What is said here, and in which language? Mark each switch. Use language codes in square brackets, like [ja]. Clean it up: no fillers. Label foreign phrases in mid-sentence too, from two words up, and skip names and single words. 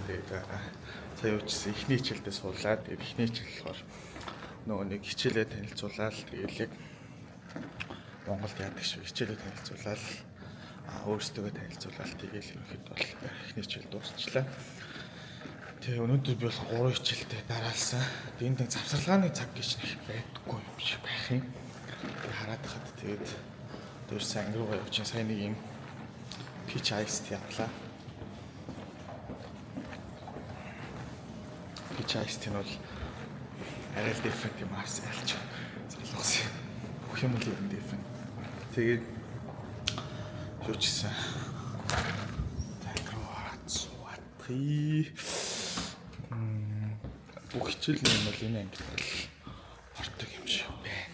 [mn] Тэгээд сая уучсан эхний хичээлдээ суулаад тэгээд эхний хичээл болохоор нөгөө нэг хичээлээ танилцуулаад тэгээд яг Монголд яадаг шиг хичээлээ танилцуулаад өөрсдөө танилцуулаад тэгээд ерөнхийд бол эхний хичээл дуусчлаа. Тэгээ өнөөдөр би бол 3 хичээлтэй дараалсан. Энд нэг завсарлагын цаг гэж нэг байдаггүй юм шиг байх юм. Хараад хахад тэгээд дөрс анги руу явж сайн нэг юм [en] peach iced tea [mn] авлаа. [en] Peach iced tea [mn] нь бол арай л different юм аас ялч залгуусан. Бүх юм л different. Тэгээд юучсан. Анги руу хараад суутгий. Бүх хичээл юм бол энэ анги бол ордог юм шиг байна.